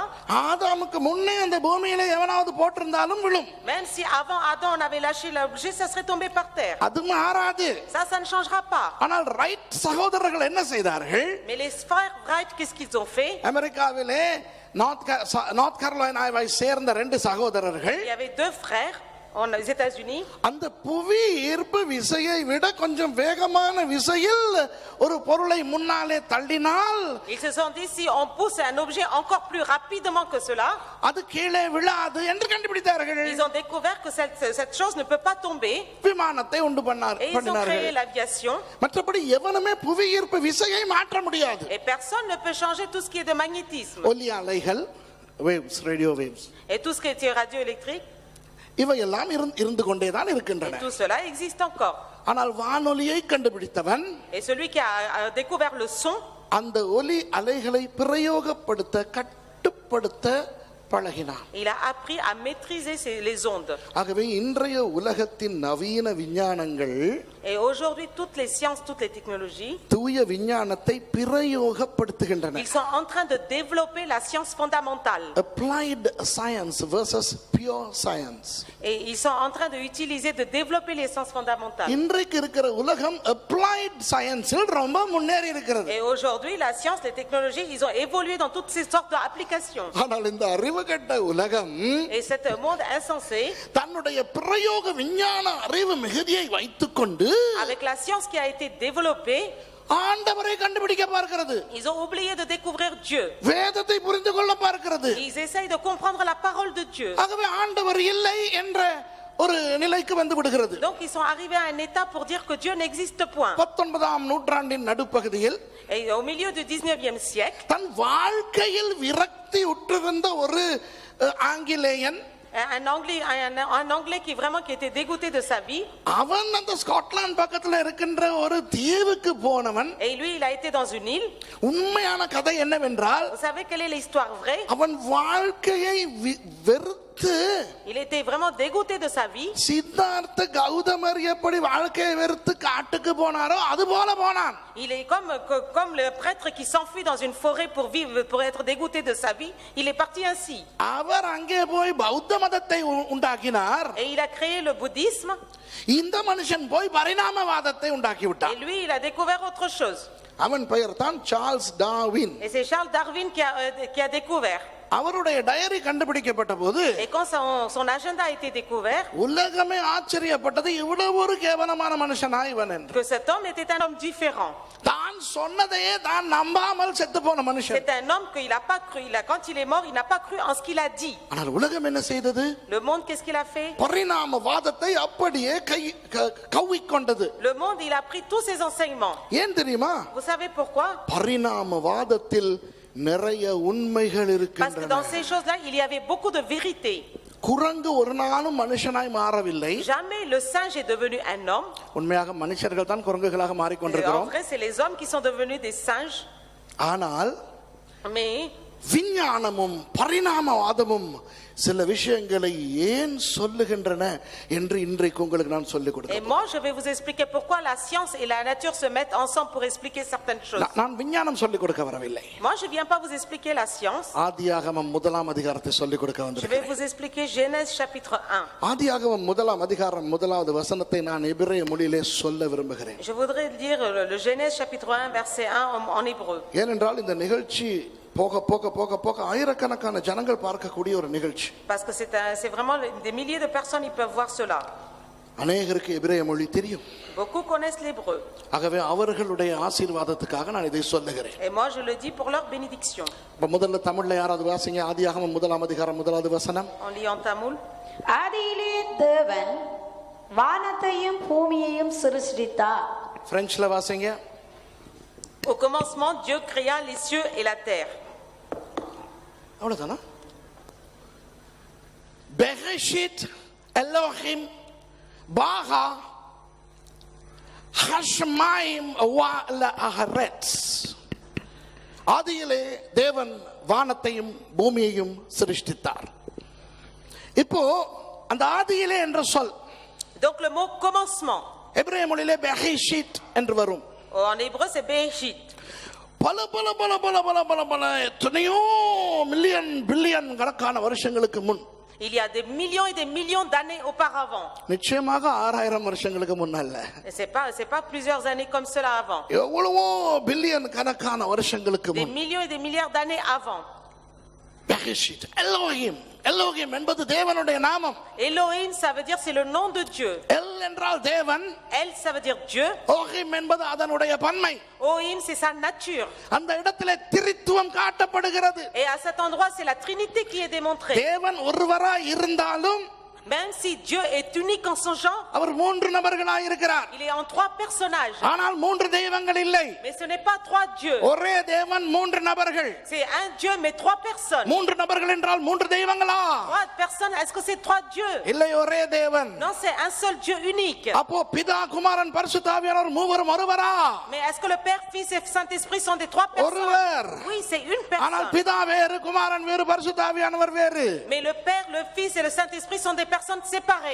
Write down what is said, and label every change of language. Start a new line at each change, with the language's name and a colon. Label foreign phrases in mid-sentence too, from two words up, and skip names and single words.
Tamil: ஆதாமுக்கு முன்னே அந்த பூமியில எவனாவது போட்டிருந்தாலும் விழும்.
French: Même si avant Adam on avait lâché l'objet, ça serait tombé par terre.
Tamil: அது மாறாது.
French: Ça ne changera pas.
Tamil: ஆனால் ரைட் சகோதரர்கள் என்ன செய்தார்கள்?
French: Mais les frères Wright, qu'est-ce qu'ils ont fait?
Tamil: அமெரிக்காவிலே நார்த் கரோலினாவை சேர்ந்த 2 சகோதரர்கள்.
French: Il y avait 2 frères aux États-Unis.
Tamil: அந்த புவி ஈர்ப்பு விசையை விட கொஞ்சம் வேகமான விசையில் ஒரு பொருளை முன்னாலே தள்ளினால்
French: Ils se sont dit, si on pousse un objet encore plus rapidement que cela,
Tamil: அது கீழே விழாது என்று கண்டுபிடித்தார்கள்.
French: ils ont découvert que cette chose ne peut pas tomber.
Tamil: விமானத்தை உண்டு
French: Et ils ont créé
Tamil: பண்ணினார்கள்.
French: l'aviation.
Tamil: மற்றபடி எவனுமே புவி ஈர்ப்பு விசையை மாற்ற முடியாது.
French: Et personne ne peut changer tout ce qui est de magnétisme.
Tamil: ஒலி அலைகள்,
English: waves, radio waves,
French: Et tout ce qui est radioélectrique,
Tamil: இவையெல்லாம் இருந்து கொண்டேதான்
French: et
Tamil: இருக்கின்றன.
French: tout cela existe encore.
Tamil: ஆனால் வானொலியை கண்டுபிடித்தவன்
French: Et celui qui a découvert le son,
Tamil: அந்த ஒலி அலைகளை பிரயோகப்படுத்த கட்டுப்படுத்த பழகினான்.
French: il a appris à maîtriser les ondes.
Tamil: ஆகவே இன்றைய உலகத்தின் நவீன விஞ்ஞானங்கள்
French: Et aujourd'hui, toutes les sciences, toutes les technologies,
Tamil: தூய விஞ்ஞானத்தை பிரயோகப்படுத்துகின்றன.
French: ils sont en train de développer la science fondamentale.
English: Applied science versus pure science.
French: Et ils sont en train d'utiliser, de développer les sciences fondamentales.
Tamil: இன்றைக்கு இருக்கிற உலகம்
English: applied science
Tamil: ரொம்ப முன்னேறி இருக்கிறது.
French: Et aujourd'hui, la science, les technologies, ils ont évolué dans toutes ces sortes d'applications.
Tamil: ஆனால் இந்த அறிவுகெட்ட உலகம்
French: Et cet monde insensé,
Tamil: தன்னுடைய பிரயோக விஞ்ஞான அறிவு மிகுதியை வைத்துக்கொண்டு
French: avec la science qui a été développée,
Tamil: ஆண்டவரை கண்டுபிடிக்க பார்க்கிறது.
French: ils ont oublié de découvrir Dieu.
Tamil: வேதத்தை புரிந்து கொள்ள பார்க்கிறது.
French: Ils essayent de comprendre la parole de Dieu.
Tamil: ஆகவே ஆண்டவர் இல்லை என்ற ஒரு நிலைக்கு வந்து விடுகிறது.
French: Donc ils sont arrivés à un état pour dire que Dieu n'existe point.
Tamil: 19ஆம் நூற்றாண்டின் நடுப்பகுதியில்
French: Et au milieu du 19e siècle,
Tamil: தன் வாழ்க்கையில் விரக்தி உற்றிருந்த ஒரு ஆங்கிலேயன்,
French: un anglais qui était dégoûté de sa vie,
Tamil: அவன் அந்த ஸ்காட்லாந்து பக்கத்துல இருக்கின்ற ஒரு தீவுக்கு போனவன்.
French: et lui il a été dans une île.
Tamil: உண்மையான கதை என்னவென்றால்,
French: Vous savez quelle est l'histoire vraie?
Tamil: அவன் வாழ்க்கையை வெறுத்து,
French: Il était vraiment dégoûté de sa vie.
Tamil: சித்தார்த்த கௌதமர் எப்படி வாழ்க்கையை வெறுத்து காட்டுக்கு போனாரோ அது போல போனான்.
French: Il est comme le prêtre qui s'enfuit dans une forêt pour être dégoûté de sa vie. Il est parti ainsi.
Tamil: அவர் அங்கே போய் பௌத்த மதத்தை உண்டாக்கினார்.
French: Et il a créé le bouddhisme.
Tamil: இந்த மனுஷன் போய் பரிணாமவாதத்தை உண்டாக்கி
French: Et
Tamil: விட்டான்.
French: lui, il a découvert autre chose.
Tamil: அவன் பெயர் தான் சார்ல்ஸ் டார்வின்.
French: Et c'est Charles Darwin qui a découvert.
Tamil: அவருடைய டயரி கண்டுபிடிக்கப்பட்ட போது
French: Et quand son agenda a été découvert,
Tamil: உலகமே ஆச்சரியப்பட்டது, இவ்வளவு ஒரு கேவலமான மனுஷனா இவன் என்று.
French: que cet homme était un homme différent.
Tamil: தான் சொன்னதையே தான் நம்பாமல் செத்து போன மனுஷன்.
French: C'est un homme qu'il n'a pas cru. Quand il est mort, il n'a pas cru en ce qu'il a dit.
Tamil: ஆனால் உலகம் என்ன செய்தது?
French: Le monde, qu'est-ce qu'il a fait?
Tamil: பரிணாமவாதத்தை அப்படியே கவ்விக்கொண்டது.
French: Le monde, il a pris tous ses enseignements.
Tamil: ஏன் தெரியுமா?
French: Vous savez pourquoi?
Tamil: பரிணாமவாதத்தில் நிறைய உண்மைகள்
French: Parce que dans
Tamil: இருக்கின்றன.
French: ces choses-là, il y avait beaucoup de vérité.
Tamil: குரங்கு ஒரு நாளும் மனுஷனாய் மாறவில்லை.
French: Jamais le singe est devenu un homme.
Tamil: உண்மையாக மனுஷர்கள் தான் குரங்குகளாக
French: En
Tamil: மாறிக்கொண்டிருக்கிறோம்.
French: vrai, c'est les hommes qui sont devenus des singes.
Tamil: ஆனால்
French: Mais
Tamil: விஞ்ஞானமும் பரிணாமவாதமும் சில விஷயங்களை ஏன் சொல்லுகின்றன என்று இன்றைக்கு உங்களுக்கு நான் சொல்லிக்
French: Et
Tamil: கொடுக்கிறேன்.
French: moi, je vais vous expliquer pourquoi la science et la nature se mettent ensemble pour expliquer certaines choses.
Tamil: நான் விஞ்ஞானம் சொல்லிக் கொடுக்க வரவில்லை.
French: Moi, je ne viens pas vous expliquer la science.
Tamil: ஆதியாகமம் 1ஆம் அதிகாரத்தை சொல்லிக் கொடுக்க
French: Je vais
Tamil: வந்திருக்கிறேன்.
French: vous expliquer Genèse chapitre 1.
Tamil: ஆதியாகமம் 1ஆம் அதிகாரம் 1வது வசனத்தை நான் எபிரேய மொழியிலே சொல்ல விரும்புகிறேன்.
French: Je voudrais lire le Genèse chapitre 1, verset 1 en hébreu.
Tamil: ஏனென்றால் இந்த நிகழ்ச்சி போக போக போக போக ஆயிரக்கணக்கான ஜனங்கள் பார்க்கக்கூடிய ஒரு நிகழ்ச்சி.
French: Parce que c'est vraiment des milliers de personnes qui peuvent voir cela.
Tamil: அநேகருக்கு எபிரேய மொழி தெரியும்.
French: Beaucoup connaissent l'hébreu.
Tamil: ஆகவே அவர்களுடைய ஆசீர்வாதத்துக்காக நான் இதை சொல்லுகிறேன்.
French: Et moi, je le dis pour leur bénédiction.
Tamil: இப்ப முதல்ல தமிழ்ல யாராவது வாசிங்க. ஆதியாகமம் 1ஆம் அதிகாரம் 1வது வசனம்.
French: On lit en tamoul.
Tamil: ஆதியிலே தேவன் வானத்தையும் பூமியையும் சிருஷ்டித்தார். பிரெஞ்சுல வாசிங்க.
French: Au commencement, Dieu créa les cieux et la terre.
Tamil: அவ்வளவுதானா?
Hebrew: בראשית אלהים ברא השמים והארץ.
Tamil: ஆதியிலே தேவன் வானத்தையும் பூமியையும் சிருஷ்டித்தார். இப்போ அந்த ஆதியிலே என்ற சொல்
French: Donc le mot commencement,
Tamil: எபிரேய மொழியிலே பெஹெஷித் என்று வரும்.
French: en hébreu, c'est Bereshit.
Tamil: பல பல பல பல பல பல பல எத்தனையோ
English: million billion
Tamil: கணக்கான வருஷங்களுக்கு முன்,
French: Il y a des millions et des millions d'années auparavant.
Tamil: நிச்சயமாக 6000 வருஷங்களுக்கு முன்னல்ல,
French: Et c'est pas plusieurs années comme cela avant.
Tamil: எவ்வளவோ பில்லியன் கணக்கான வருஷங்களுக்கு
French: Des
Tamil: முன்
French: millions et des milliards d'années avant.
Hebrew: בראשית אלהים.
Tamil: எலோஹிம் என்பது தேவனுடைய நாமம்.
French: Elohim, ça veut dire c'est le nom de Dieu.
Tamil: எல் என்றால் தேவன்,
French: El, ça veut dire Dieu.
Tamil: ஓஹிம் என்பது அதனுடைய பன்மை.
French: Ohim, c'est sa nature.
Tamil: அந்த இடத்திலே திரித்துவம் காட்டப்படுகிறது.
French: Et à cet endroit, c'est la Trinité qui est démontrée.
Tamil: தேவன் ஒருவராய் இருந்தாலும்
French: Même si Dieu est unique en son genre,
Tamil: அவர் 3 நபர்களாய் இருக்கிறார்.
French: il est en 3 personnages.
Tamil: ஆனால் 3 தெய்வங்கள் இல்லை.
French: Mais ce n'est pas 3 dieux.
Tamil: ஒரே தேவன் 3 நபர்கள்.
French: C'est un Dieu, mais 3 personnes.
Tamil: 3 நபர்கள் என்றால் 3 தெய்வங்களா?
French: 3 personnes, est-ce que c'est 3 dieux?
Tamil: இல்லை, ஒரே தேவன்.
French: Non, c'est un seul Dieu unique.
Tamil: அப்போ பிதா குமாரன் பரிசுத்த ஆவியானவர் மூவரும் ஒருவரா?
French: Mais est-ce que le Père, Fils et Saint-Esprit sont des 3 personnes?
Tamil: ஒருவர்.
French: Oui, c'est une
Tamil: ஆனால்
French: personne.
Tamil: பிதா வேறு, குமாரன் வேறு, பரிசுத்த ஆவியானவர் வேறு.
French: Mais le Père, le Fils et le Saint-Esprit sont des personnes séparées.